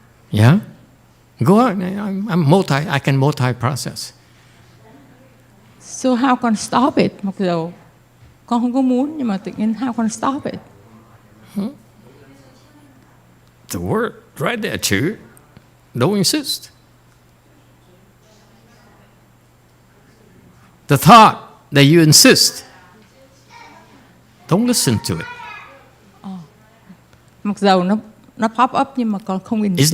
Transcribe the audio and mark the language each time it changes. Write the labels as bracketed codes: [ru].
[en] Yeah? Go on. I can multi-process. So how can I stop it? [vi] Mặc dù con không có muốn, nhưng mà tự nhiên [en] how can I stop it? The word right there, too. Don't insist. The thought that you insist, don't listen to it. [vi] Mặc dù nó pop up nhưng mà con không insist.